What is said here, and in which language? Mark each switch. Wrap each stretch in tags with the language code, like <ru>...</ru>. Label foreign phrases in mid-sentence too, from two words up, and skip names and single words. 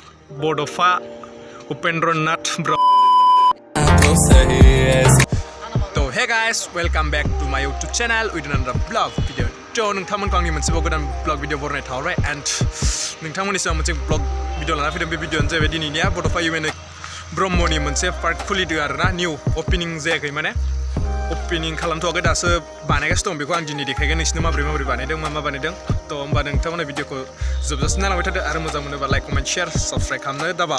<brx>बड'फा उपेन्द्रनाथ ब्रह्म।</brx> <en>तो hey guys welcome back to my YouTube channel with another vlog video.</en> <brx>तो नोंथांमोनखौ आंनि मोनसे गोदान</brx> <en>vlog video</en> <brx>बरनाय थाबाय एन्ड नोंथांमोननि सिगाङाव मोनसे</brx> <en>vlog video</en> <brx>लाना फैदों। बे वीडियोआनो जाहैबाय दिनैनिया बड'फा इउएन ब्रह्मनि मोनसे पार्क खुलिदों आरोना</brx> <en>new opening</en> <brx>जायाखै माने ओपनिं खालामथ'वाखै दासो बानायगासिनो दं। बेखौ आं दिनै देखायगोन नोंसिनो माबोरै बानायदों मा बानायदों। तो होमबा नोंथांमोना भिडियोखौ जोबजासिम नायलांबाय थादो आरो मोजां मोनोबा</brx> <en>like comment share subscribe</en> <brx>खालामनो दाबाव।</brx>